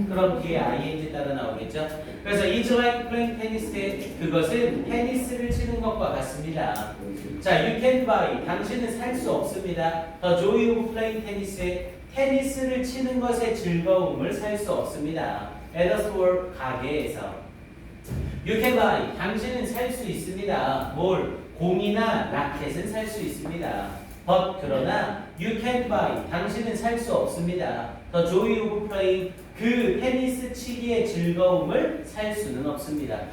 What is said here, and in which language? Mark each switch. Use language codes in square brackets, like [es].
[ko] 그럼 뒤에 ing 따라 나오겠죠. 그래서 [en] it's like playing tennis, [ko] 그것은 테니스를 치는 것과 같습니다. 자, [en] you can buy, [ko] 당신은 살 수 없습니다. [en] The joy of playing tennis, [ko] 테니스를 치는 것의 즐거움을 살 수 없습니다. [en] At a store, [ko] 가게에서. [en] You can buy, [ko] 당신은 살 수 있습니다. 뭘? 공이나 라켓은 살 수 있습니다. But, 그러나 [en] you can't buy, [ko] 당신은 살 수 없습니다. [en] The joy of playing, [ko] 그 테니스 치기의 즐거움을 살 수는 없습니다.